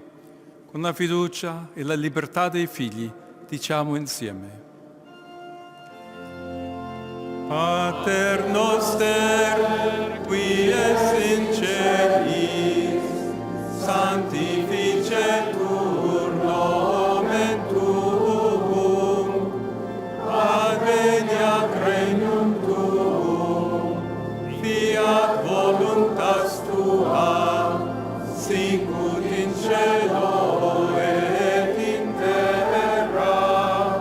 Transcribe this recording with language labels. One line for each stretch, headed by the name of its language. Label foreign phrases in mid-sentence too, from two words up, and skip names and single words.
Italian: Con la fiducia e la libertà dei figli diciamo insieme.
Latin: Pater noster, qui es in celis, sanctificetur nomen tuum, adveniat regnum tuum, fiat voluntas tua, sicut in cielo et in terra.